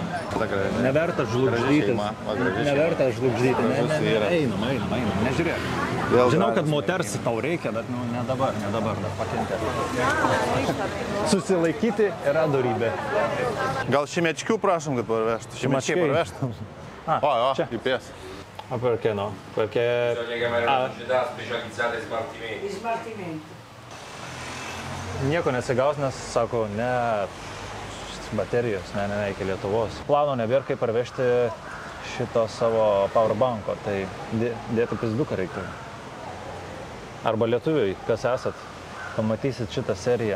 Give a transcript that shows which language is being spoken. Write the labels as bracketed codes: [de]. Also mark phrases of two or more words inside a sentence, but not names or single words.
[lt] Neverta žlugždyti. Neverta žlugždyti. Einam, nežiūrėk. Žinau, kad moters tau reikia, bet ne dabar, dar pakentėti. Susilaikyti yra dorybė. Gal šimečkių prašom, kad parvežtų. Šimečkiai parvežtų. O, įpės. [it] Ma perché no? Perché... Bisogna chiamare una società specializzata in smaltimenti. [lt] Nieko nesigaus, nes sako, ne... baterijos, ne, iki Lietuvos. Plano nebėra, kaip parvežti šito savo powerbanko, tai dėti pizduką reikia. Arba lietuviai, kas esat, pamatysit šitą seriją.